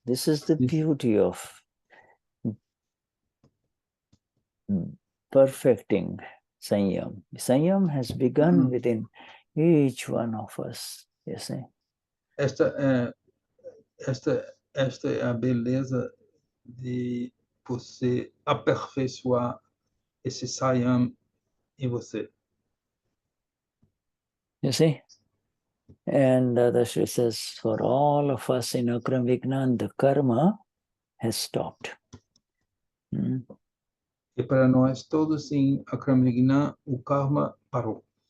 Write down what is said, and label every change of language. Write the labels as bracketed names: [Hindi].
[English] This is the beauty of perfecting Saiyam. Saiyam has begun within each one of us, you see. [Portuguese] Esta é a beleza de você aperfeiçoar esse Saiyam em você. [English] You see? And Dadashri says, for all of us in AKram Vignan, the karma has stopped. [Portuguese] E para nós todos em AKram Vignan, o karma parou.